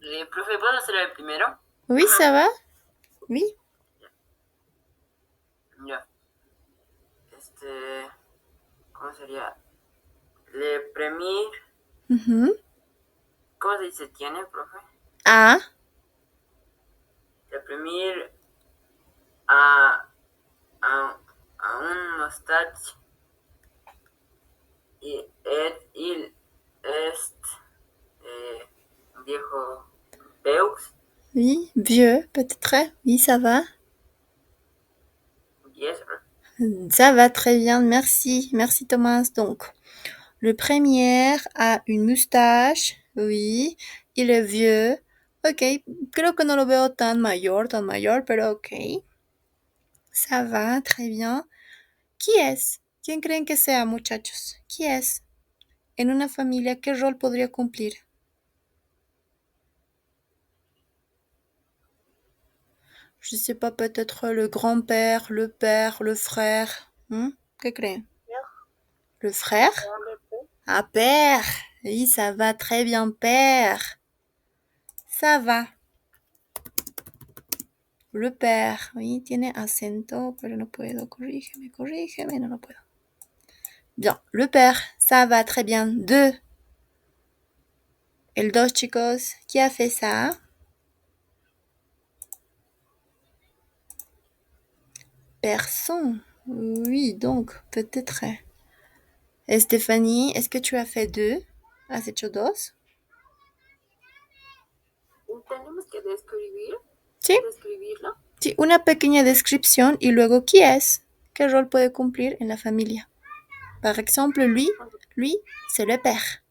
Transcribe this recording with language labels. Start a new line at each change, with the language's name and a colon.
Spanish: Profe, ¿puedo hacer el primero?
French: Oui, ça va? Oui.
Spanish: Ya. ¿Cómo sería?
French: Le premier.
Spanish: ¿Cómo se dice tiene, profe? Ah.
French: Le premier a un moustache y il est viejo Deux. Oui, vieux, peut-être. Oui, ça va.
English: Yes.
French: Ça va très bien, merci. Merci Thomas. Donc, le premier a une moustache, oui. Il est vieux.
Spanish: Ok, creo que no lo veo tan mayor, pero ok.
French: Ça va, très bien.
Spanish: ¿Qui es? ¿Quién creen que sea, muchachos? ¿Qui es? En una familia, ¿qué rol podría cumplir?
French: Je sais pas, peut-être le grand-père, le père, le frère.
Spanish: ¿Qué creen? Le frère? Ah, père.
French: Oui, ça va très bien, père. Ça va. Le père.
Spanish: Oui, tiene acento, pero no puedo. Corrígeme, no puedo.
French: Bien, le père. Ça va très bien. Deux.
Spanish: El dos, chicos.
French: Qui a fait ça? Personne. Oui, donc, peut-être. Et Stéphanie, est-ce que tu as fait deux?
Spanish: ¿Has hecho dos? Tenemos que describir, Sí. describirlo. Sí, una pequeña descripción y luego ¿qui es? ¿Qué rol puede cumplir en la familia?
French: Par exemple, lui, c'est le père.